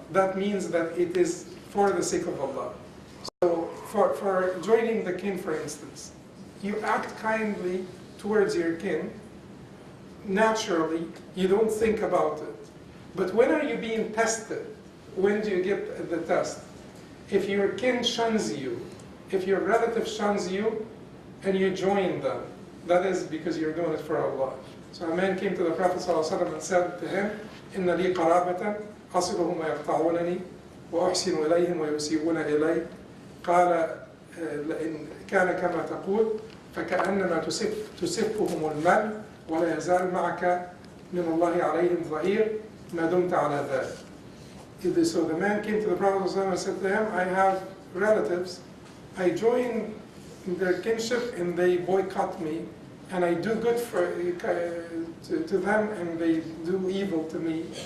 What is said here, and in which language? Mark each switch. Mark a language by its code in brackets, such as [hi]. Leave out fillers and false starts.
[en] That means that it is for the sake of Allah. So for joining the kin, for instance, you act kindly towards your kin, naturally, you don't think about it. But when are you being tested? When do you get the test? If your kin shuns you, if your relative shuns you, and you join them, that is because you're doing it for Allah. So a man came to the Prophet ﷺ and said to him, [ar] إِنَّ لِي قَرَابَةً أَصِلُهُمْ وَيَقْطَعُونَنِي وَأُحْسِنُ إِلَيْهِمْ وَيُسِيئُونَ إِلَيّْ قال لئن كان كما تقول فكأنما تسفهم المال ولا يزال معك من الله عليهم ظهير ما دمت على ذلك. [en] So the man came to the Prophet ﷺ and said to him, I have relatives, I join their kinship and they boycott me, and I do good to them and they do evil to me.